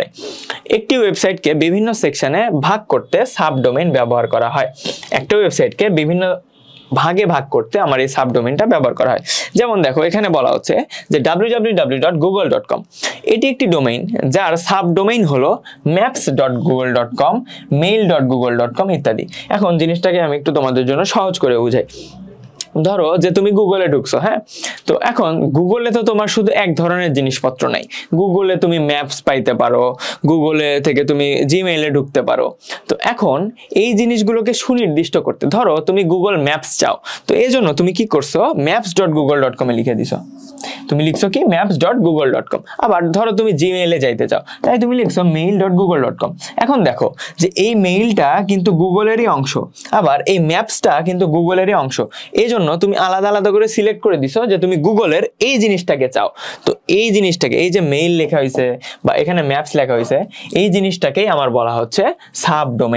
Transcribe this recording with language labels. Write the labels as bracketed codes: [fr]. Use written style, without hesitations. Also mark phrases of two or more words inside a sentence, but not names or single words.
[bn] একটি ওয়েবসাইটকে বিভিন্ন সেকশনে ভাগ করতে সাবডোমেইন ব্যবহার করা হয়। একটা ওয়েবসাইটকে বিভিন্ন ভাগে ভাগ করতে আমার এই সাবডোমেইনটা ব্যবহার করা হয়। যেমন দেখো এখানে বলা হচ্ছে যে www.google.com এটি একটি ডোমেইন যার সাবডোমেইন হলো maps.google.com, mail.google.com ইত্যাদি। এখন জিনিসটাকে আমি একটু তোমাদের জন্য সহজ করে বুঝাই। ধরো যে তুমি গুগলে ঢুকছো, হ্যাঁ, তো এখন গুগলে তো তোমার শুধু এক ধরনের জিনিসপত্র নাই। গুগলে তুমি ম্যাপস পাইতে পারো, গুগলে থেকে তুমি জিমেইলে ঢুকতে পারো। তো এখন এই জিনিসগুলোকে সুনির্দিষ্ট করতে, ধরো তুমি গুগল ম্যাপস চাও, তো এই জন্য তুমি কি করছো, maps.google.com এ লিখে দিছো। তুমি লিখছো কি maps.google.com। আবার ধরো তুমি জিমেইলে যাইতে চাও, তাই তুমি লিখছো mail.google.com। এখন দেখো যে এই মেইলটা কিন্তু গুগলেরই অংশ, আবার এই ম্যাপসটা কিন্তু গুগলেরই অংশ। এই জন্য জন্য তুমি আলাদা আলাদা করে সিলেক্ট করে দিছো যে তুমি গুগলের এই জিনিসটাকে চাও। তো এই জিনিসটাকে, এই যে মেইল লেখা হয়েছে বা এখানে ম্যাপস লেখা হয়েছে, এই জিনিসটাকেই আমার বলা হচ্ছে সাবডোমেইন।